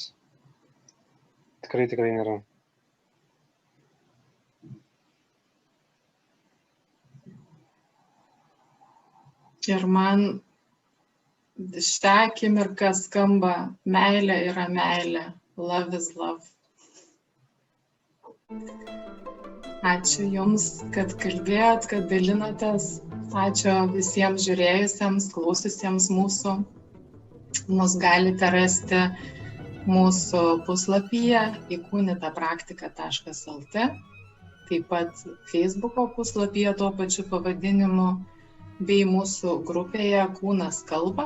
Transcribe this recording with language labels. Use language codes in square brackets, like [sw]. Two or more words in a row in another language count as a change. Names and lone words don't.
[lt] Tikrai nėra. Ir man šią akimirką skamba meilė yra meilė. [en] Love is love. [lt] Ačiū Jums, kad kalbėjot, kad dalinotės. Ačiū visiems žiūrėjusiems, klaususiems mūsų. Mus galite rasti mūsų puslapyje įkūnytapraktika.lt, taip pat Facebooko puslapyje tuo pačiu pavadinimu, bei mūsų grupėje Kūnas kalba.